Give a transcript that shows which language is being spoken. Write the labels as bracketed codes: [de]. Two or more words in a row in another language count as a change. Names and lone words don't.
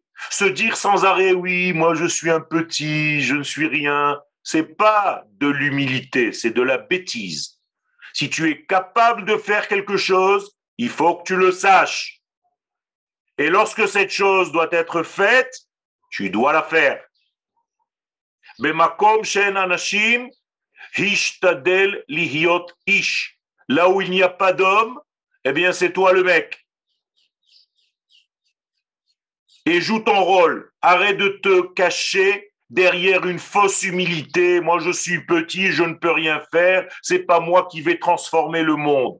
[fr] Se dire sans arrêt, oui, moi je suis un petit, je ne suis rien, c'est pas de l'humilité, c'est de la bêtise. Si tu es capable de faire quelque chose, il faut que tu le saches. Et lorsque cette chose doit être faite, tu dois la faire. [he] במקום שאין אנשים השתדל להיות איש. [fr] Là où il n'y a pas d'homme, eh bien c'est toi le mec. Et joue ton rôle. Arrête de te cacher derrière une fausse humilité. Moi, je suis petit, je ne peux rien faire. C'est pas moi qui vais transformer le monde.